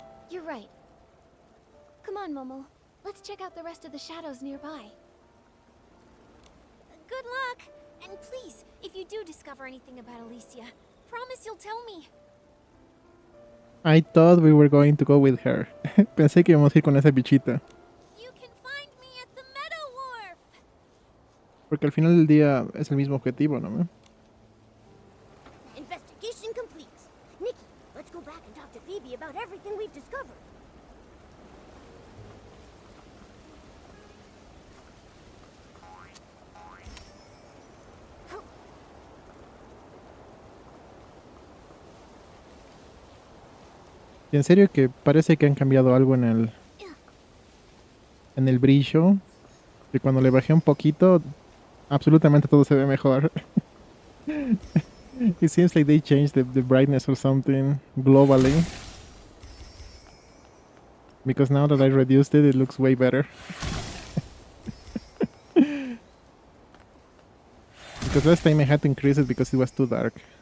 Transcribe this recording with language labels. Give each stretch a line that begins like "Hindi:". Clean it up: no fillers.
English: You're right. Come on, Momo. Let's check out the rest of the shadows nearby. Good luck! And please, if you do discover anything about Elysia, promise you'll tell me. I thought we were going to go with her.
Spanish: Pensé que íbamos a ir con esa bichita.
English: You can find me at the Meadow Wharf!
Spanish: Porque al final del día es el mismo objetivo, ¿no?
English: Investigation complete. Nikki, let's go back and talk to Phoebe about everything we've discovered.
Spanish: Y en serio que parece que han cambiado algo en el brillo. Y cuando le bajé un poquito, absolutamente todo se ve mejor.
English: It seems like they changed the brightness or something globally. Because now that I reduced it, it looks way better. Because last time I had to increase it because it was too dark.